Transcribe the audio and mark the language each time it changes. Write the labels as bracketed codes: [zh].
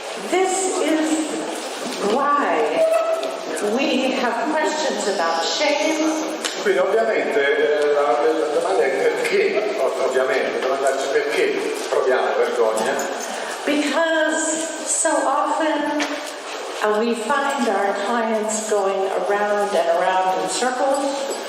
[en] This is why we have questions about shame. [it] Quindi ovviamente la domanda è perché, ovviamente, domandarci perché proviamo vergogna. [en] Because so often we find our clients going around and around in circles.